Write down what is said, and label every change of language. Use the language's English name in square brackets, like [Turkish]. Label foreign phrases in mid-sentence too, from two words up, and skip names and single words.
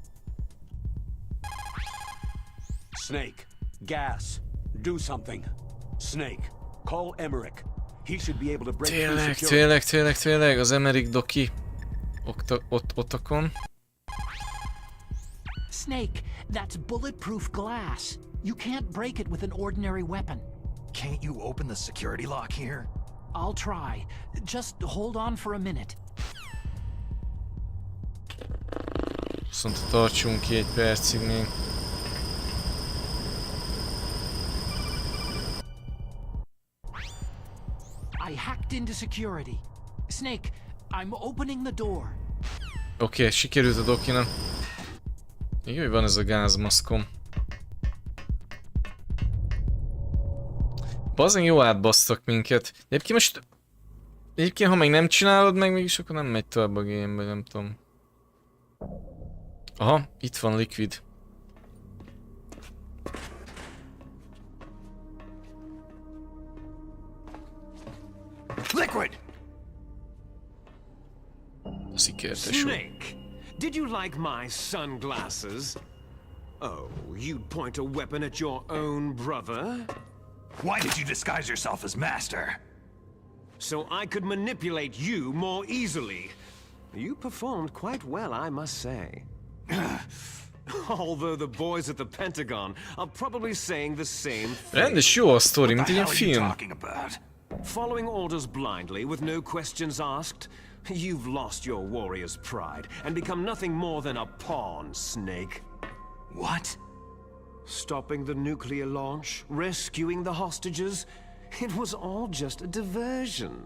[English] Snake, gas. Do something. Snake, call Emmerich. He should be able to break through security. [Hungarian] Tényleg, az Emmerich doki. Ottakon. [English] Snake, that's bulletproof glass. You can't break it with an ordinary weapon. Can't you open the security lock here? I'll try. Just hold on for a minute. [Hungarian] Viszont tartsunk ki egy percig még. [English] I hacked into security. Snake, I'm opening the door. [Hungarian] Oké, sikerült a dokinak. Még jó, hogy van ez a gázmaszkom. Bazen jó átbasztak minket. Egyébként ha meg nem csinálod meg, mégis akkor nem megy tovább a game-be, nem tudom. Aha, itt van Liquid. Liquid! [English] Snake, did you like my sunglasses? Oh, you'd point a weapon at your own brother? Why did you disguise yourself as Master? So I could manipulate you more easily. You performed quite well, I must say. Although the boys at the Pentagon are probably saying the same thing. [Hungarian] Rendes jó a sztori, mint egy ilyen film. [English] Following orders blindly with no questions asked, you've lost your warrior's pride and become nothing more than a pawn, Snake. What? Stopping the nuclear launch, rescuing the hostages, it was all just a diversion.